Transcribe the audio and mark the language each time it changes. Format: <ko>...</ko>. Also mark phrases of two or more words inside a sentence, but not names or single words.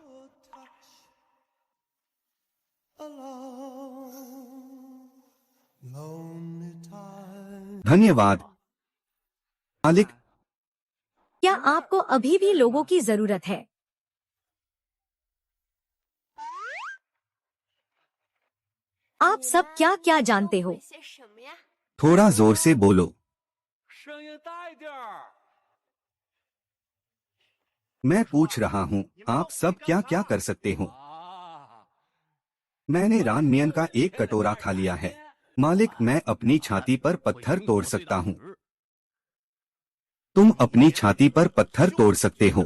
<hi>धन्यवाद मालिक। क्या आपको अभी भी लोगों की जरूरत है? आप सब क्या क्या जानते हो? थोड़ा जोर से बोलो।</hi> <zh>声音大一点儿。</zh> <hi>मैं पूछ रहा हूँ, आप सब क्या क्या कर सकते हो? मैंने रानमियन का एक कटोरा खा लिया है। मालिक, मैं अपनी छाती पर पत्थर तोड़ सकता हूँ। तुम अपनी छाती पर पत्थर तोड़ सकते हो?</hi>